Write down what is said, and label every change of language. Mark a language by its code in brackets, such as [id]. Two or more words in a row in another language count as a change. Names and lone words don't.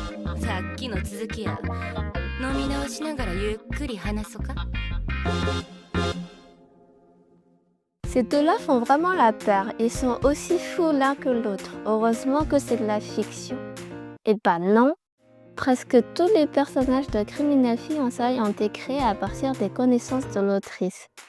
[ja] さっきの続きや。飲み直しながらゆっくり話そうか。 [fr] Ces deux-là font vraiment la paire. Ils sont aussi fous l'un que l'autre. Heureusement que c'est de la fiction. Eh ben non, presque tous les personnages de Criminal Fiançailles ont été créés à partir des connaissances de l'autrice.